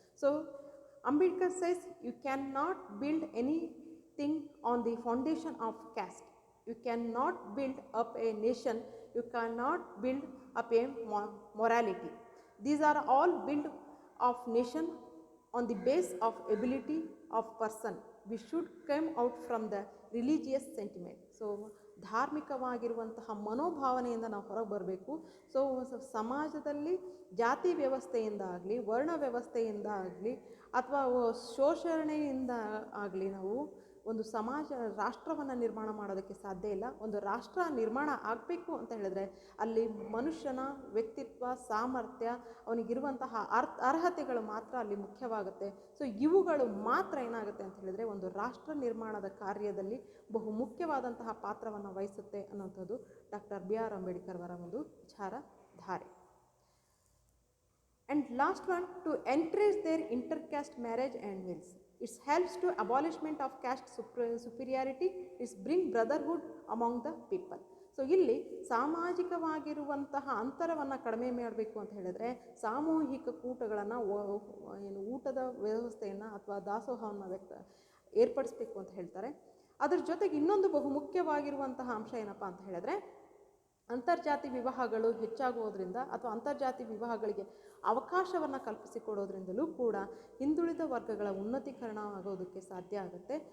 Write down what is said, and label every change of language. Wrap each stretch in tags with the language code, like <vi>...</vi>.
<en>So Ambedkar says you can not build anything on the foundation of caste. You can not build up a nation. You cannot build up a morality. These are all built of nation on the base of ability of person. We should come out from the religious sentiment.</en> <kn>So ಧಾರ್ಮಿಕವಾಗಿರುವಂತಹ ಮನೋಭಾವನೆಯಿಂದ ನಾವು ಹೊರಗೆ ಬರಬೇಕು. So ಸಮಾಜದಲ್ಲಿ ಜಾತಿ ವ್ಯವಸ್ಥೆಯಿಂದ ಆಗಲಿ, ವರ್ಣ ವ್ಯವಸ್ಥೆಯಿಂದ ಆಗಲಿ ಅಥವಾ ಶೋಷಣೆಯಿಂದ ಆಗಲಿ ನಾವು ಒಂದು ರಾಷ್ಟ್ರವನ್ನು ನಿರ್ಮಾಣ ಮಾಡೋದಕ್ಕೆ ಸಾಧ್ಯ ಇಲ್ಲ. ಒಂದು ರಾಷ್ಟ್ರ ನಿರ್ಮಾಣ ಆಗಬೇಕು ಅಂತ ಹೇಳಿದ್ರೆ ಅಲ್ಲಿ ಮನುಷ್ಯನ ವ್ಯಕ್ತಿತ್ವ, ಸಾಮರ್ಥ್ಯ, ಅವನಿಗಿರುವಂತಹ ಅರ್ಹತೆಗಳು ಮಾತ್ರ ಅಲ್ಲಿ ಮುಖ್ಯವಾಗುತ್ತೆ. ಸೊ ಇವುಗಳು ಮಾತ್ರ ಏನಾಗುತ್ತೆ ಅಂತ ಹೇಳಿದ್ರೆ ಒಂದು ರಾಷ್ಟ್ರ ನಿರ್ಮಾಣದ ಕಾರ್ಯದಲ್ಲಿ ಬಹು ಮುಖ್ಯವಾದಂತಹ ಪಾತ್ರವನ್ನು ವಹಿಸುತ್ತೆ ಅನ್ನೋಂಥದ್ದು ಡಾಕ್ಟರ್ ಬಿ ಆರ್ ಅಂಬೇಡ್ಕರ್ ಅವರ ಒಂದು ವಿಚಾರಧಾರೆ.</kn> <en>And last one, to encourage their intercaste marriage and wills. It helps to abolishment of caste superiority. It bring brotherhood among the people.</en> <kn>So ಇಲ್ಲಿ ಸಾಮಾಜಿಕವಾಗಿರುವಂತಹ ಅಂತರವನ್ನು ಕಡಿಮೆ ಮಾಡಬೇಕು ಅಂತ ಹೇಳಿದ್ರೆ ಸಾಮೂಹಿಕ ಕೂಟಗಳನ್ನು ಊಟದ ವ್ಯವಸ್ಥೆಯನ್ನು ಅಥವಾ ದಾಸೋಹವನ್ನು ಏರ್ಪಡಿಸಬೇಕು ಅಂತ ಹೇಳ್ತಾರೆ. ಅದರ ಜೊತೆಗೆ ಇನ್ನೊಂದು ಬಹು ಮುಖ್ಯವಾಗಿರುವಂತಹ ಅಂಶ ಏನಪ್ಪ ಅಂತ ಹೇಳಿದ್ರೆ ಅಂತರ್ಜಾತಿ ವಿವಾಹಗಳು ಹೆಚ್ಚಾಗುವುದರಿಂದ ಅಥವಾ ಅಂತರ್ಜಾತಿ ವಿವಾಹಗಳಿಗೆ ಅವಕಾಶವನ್ನು ಕಲ್ಪಿಸಿಕೊಡೋದ್ರಿಂದಲೂ ಕೂಡ ಹಿಂದುಳಿದ ವರ್ಗಗಳ ಉನ್ನತೀಕರಣ ಆಗೋದಕ್ಕೆ ಸಾಧ್ಯ ಆಗುತ್ತೆ.</kn>